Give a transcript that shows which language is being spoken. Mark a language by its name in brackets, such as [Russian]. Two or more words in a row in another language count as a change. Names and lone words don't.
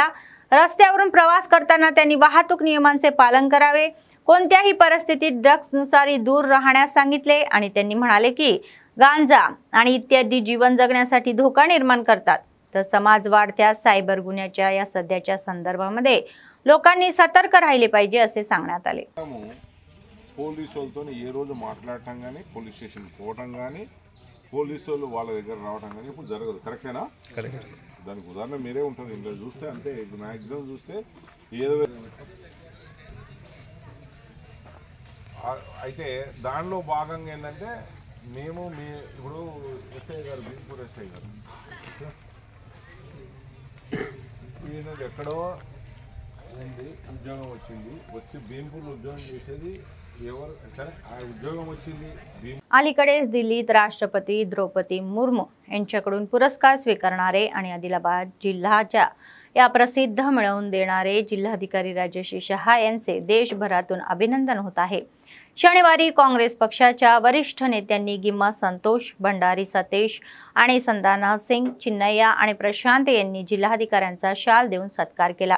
[Marathi] रस्त्यावरून प्रवास करताना त्यांनी वाहतूक नियमांचे पालन करावे, कोणत्याही परिस्थितीत ड्रग्सनुसार दूर राहण्यास सांगितले आणि त्यांनी म्हणाले की गांजा आणि इत्यादी जीवन जगण्यासाठी धोका निर्माण करतात। तर समाज वाढत्या सायबर गुन्ह्याच्या या सध्याच्या संदर्भामध्ये लोकांनी सतर्क राहिले पाहिजे असे सांगण्यात आले। [Telugu] పోలీసులతో ఏ రోజు మాట్లాడటం కానీ, [English] police station [Telugu] పోవటం కానీ, పోలీసులు వాళ్ళ దగ్గర రావటం కానీ ఇప్పుడు జరగదు। కరెక్టేనా? కరెక్ట్। దానికి ఉదాహరణ మీరే ఉంటుంది। ఇంకా చూస్తే అంతే, మ్యాక్సిమం చూస్తే ఏదో అయితే దానిలో భాగంగా ఏంటంటే మేము ఇప్పుడు ఎస్ఐ గారు, బీర్పూర్ ఎస్ఐ గారు ఈయనది ఎక్కడో ఉంది, ఉద్యోగం వచ్చింది, వచ్చి భీంపూర్లో ఉద్యోగం చేసేది ఎవరు సరే, ఆ ఉద్యోగం వచ్చింది. [Marathi] अलीकडेच दिल्लीत राष्ट्रपती द्रौपदी मुर्मू यांच्याकडून पुरस्कार स्वीकारणारे आणि आदिलाबाद जिल्ह्याच्या या प्रसिद्ध मिळवून देणारे जिल्हाधिकारी राजेश शहा यांचे देशभरातून अभिनंदन होत आहे. शनिवारी काँग्रेस पक्षाच्या वरिष्ठ नेत्यांनी गिम्मा संतोष, भंडारी सतेश आणि संदाना सिंग चिन्नैया आणि प्रशांत यांनी जिल्हाधिकाऱ्यांचा शाल देऊन सत्कार केला.